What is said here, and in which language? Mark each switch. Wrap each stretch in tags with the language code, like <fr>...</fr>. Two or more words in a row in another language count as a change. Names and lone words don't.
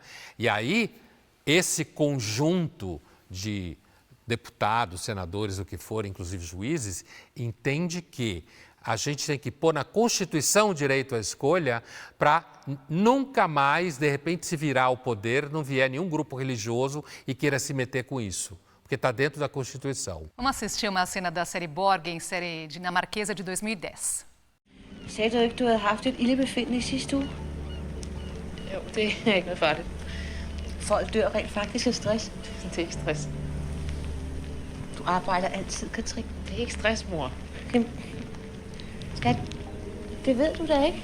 <pt>E aí, esse conjunto de deputados, senadores, o que for, inclusive juízes, entende que a gente tem que pôr na Constituição o direito à escolha para nunca mais, de repente, se virar ao poder, não vier nenhum grupo religioso e queira se meter com isso, porque está dentro da Constituição. Vamos assistir uma cena da série Borgen, série dinamarquesa de 2010.</pt> <da>Sagde du ikke, du havde haft et ildebefindende i sidste uge? Jo, det er ikke noget farligt. Folk dør rent faktisk af stress. Det er ikke stress. Du arbejder altid, Katrin. Det er ikke stress, mor. Skat, det ved du da ikke?</da>